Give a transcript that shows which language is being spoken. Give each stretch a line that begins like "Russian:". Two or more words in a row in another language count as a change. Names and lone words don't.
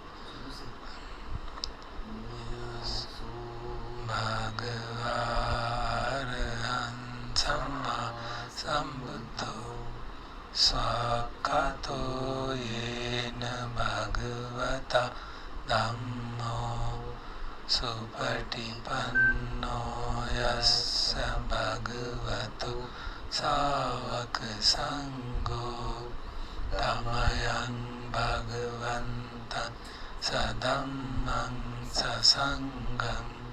Pali: भगवान सम्मा सम्बुद्धो स्वाक्कातो येन भगवता धम्मो सुपटिपन्नो यस्य भगवतो सावक संगो तमयं भगवन्तं सधम्मं ससङ्गं